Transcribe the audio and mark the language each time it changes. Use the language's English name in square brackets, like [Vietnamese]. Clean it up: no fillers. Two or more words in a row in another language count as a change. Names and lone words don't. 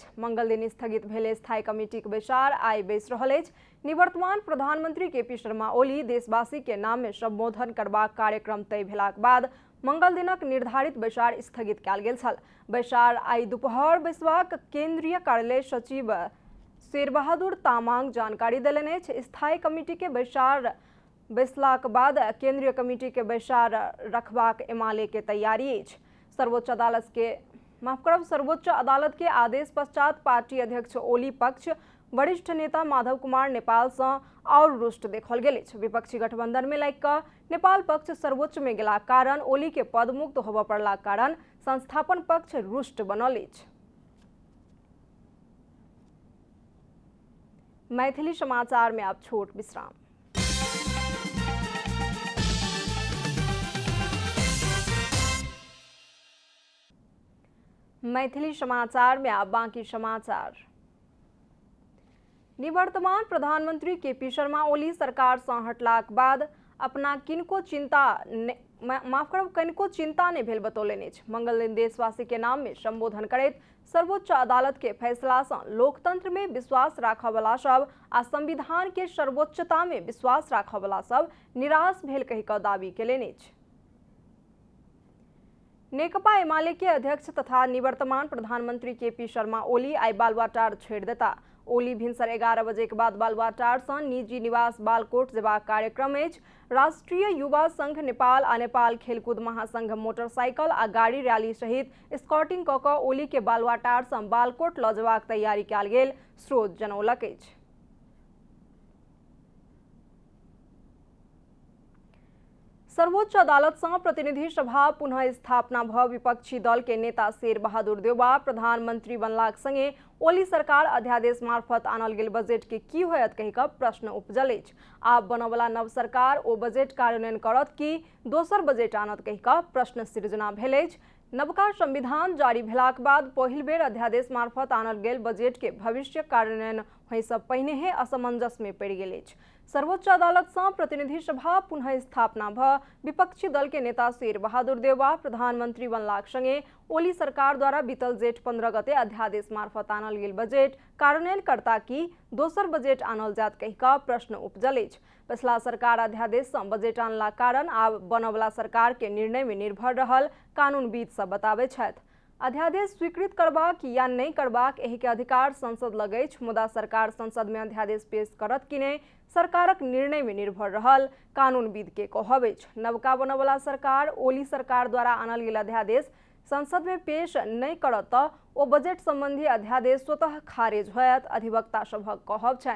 [Maithili] मंगल दिन स्थगित भेल स्थायी कमिटी के बैसार आई बैस रहल अछि। निवर्तमान प्रधानमंत्री केपी शर्मा ओली देशवासी के नाम में संबोधन करबाक कार्यक्रम तय भेलाक बाद मंगल दिनक निर्धारित बैसार स्थगित कयल गेल छल। बैसार आई दुपहर बैसबाक केंद्रीय कार्यालय सचिव शेरबहादुर तामाङ जानकारी देलनि अछि। स्थायी कमिटी के बैसार बैसलाक बाद केंद्रीय कमिटी के बैसार रखबाक एमाले के तैयारी अछि। सर्वोच्च अदालत के आदेश पश्चात पार्टी अध्यक्ष ओली पक्ष वरिष्ठ नेता माधव कुमार नेपाल से और रुष्ट देखल गेल अछि। विपक्षी गठबंधन में लागि कऽ नेपाल पक्ष सर्वोच्च में गेला कारण ओली के पद मुक्त होबय पड़ला कारण संस्थापन पक्ष रुष्ट बनल अछि। मैथिली समाचार में आप छोट विश्राम। मैथिली समाचार में आप बाकी समाचार। निवर्तमान प्रधानमंत्री केपी शर्मा ओली सरकार से हटलाक बाद अपना कनिको चिंता नहीं भेल बतौलनि अछि। मंगल दिन देशवासी के नाम में संबोधन करैत सर्वोच्च अदालत के फैसला से लोकतंत्र में विश्वास राखय वाला सब आ संविधान के सर्वोच्चता में विश्वास राखय वाला सब निराश भेल कहि कऽ दावी केलनि अछि। नेकपा एमाले के अध्यक्ष तथा निवर्तमान प्रधानमंत्री केपी शर्मा ओली आई बालुआटार छोड़ देता। ओली भिनसर 11 बजे के बाद बालुआटार से निजी निवास बालकोट जेबाक कार्यक्रम अछि। राष्ट्रीय युवा संघ नेपाल आ नेपाल खेलकूद महासंघ मोटरसाइकिल आ गाड़ी रैली सहित स्कॉटिंग कऽ कऽ ओली के बालुआटार से बालकोट लऽ जेबाक तैयारी कयल गेल स्रोत जनौलक अछि। सर्वोच्च अदालत से प्रतिनिधि सभा पुनः स्थापना भ विपक्षी दल के नेता शेरबहादुर देउवा प्रधानमंत्री बनलाक संगे ओली सरकार अध्यादेश मार्फत आनल गेल बजेट के की होयत कहि कऽ प्रश्न उपजल अछि। आब बनवला नव सरकार ओ बजेट कार्यान्वयन करत कि दोसर बजेट आनत कहि कऽ प्रश्न सृजना भेल अछि। नवका संविधान जारी भेलाक बाद पहिल बेर अध्यादेश मार्फत आनल गेल बजेट के भविष्य कार्यान्वयन होय सँ पहिनेहे असमंजस में पड़ि गेल अछि। सर्वोच्च अदालत से प्रतिनिधि सभा पुनः स्थापना भ विपक्षी दल के नेता शेरबहादुर देउवा प्रधानमंत्री बनलाक संगे ओली सरकार द्वारा बीतल जेठ 15 गते अध्यादेश मार्फत आनल गेल बजेट कार्यान्वयन करता कि दोसर बजेट आनल जात कहि कऽ प्रश्न उपजल अछि। पिछला सरकार अध्यादेश से बजेट आनला कारण आब बनवला सरकार के निर्णय में निर्भर रहल कानूनविद सब बताबै छथि। अध्यादेश स्वीकृत करबाक या नहीं करबाक एहि के अधिकार संसद लग अछि, मुदा सरकार संसद में अध्यादेश पेश करत कि नहीं सरकारक निर्णय में निर्भर रहल कानूनविद के कहब अछि। नवका बनवला सरकार ओली सरकार द्वारा आनल गेल अध्यादेश संसद में पेश नहीं करत तऽ ओ बजेट संबंधी अध्यादेश स्वतः खारिज होयत अधिवक्ता सभक कहब छनि।